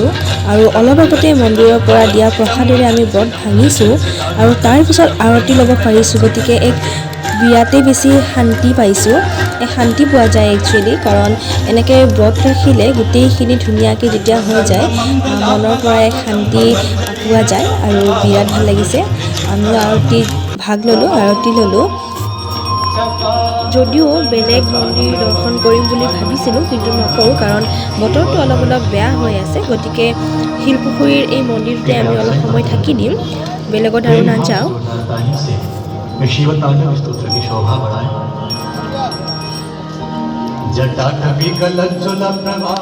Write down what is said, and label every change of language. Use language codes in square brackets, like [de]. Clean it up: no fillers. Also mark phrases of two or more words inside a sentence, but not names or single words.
[as] আৰু অলপ আগতে মন্দিৰৰ পৰা দিয়া প্ৰসাদেৰে আমি ব্ৰত ভাঙিছোঁ আৰু তাৰপিছত আৰতি ল'ব পাৰিছোঁ গতিকে এক বিৰাটেই বেছি শান্তি পাইছোঁ এক শান্তি পোৱা যায় একচুৱেলি কাৰণ এনেকৈ ব্ৰত ৰাখিলে গোটেইখিনি ধুনীয়াকৈ যেতিয়া হৈ যায় মনৰ পৰা এক শান্তি পোৱা যায় আৰু বিৰাট ভাল লাগিছে আমি আৰতিত ভাগ ল'লোঁ আৰতি ল'লোঁ যদিও বেলেগ মন্দিৰ দৰ্শন কৰিম বুলি ভাবিছিলোঁ কিন্তু নকৰোঁ কাৰণ বতৰটো অলপ বেয়া হৈ আছে গতিকে শিলপুখুৰীৰ এই মন্দিৰটোতে আমি অলপ সময় থাকি দিম বেলেগত আৰু নাযাওঁ [hi] शिवतांडव स्तोत्र की शोभा बढ़ाए [sa] जटाटवी कलज्जल प्रवाह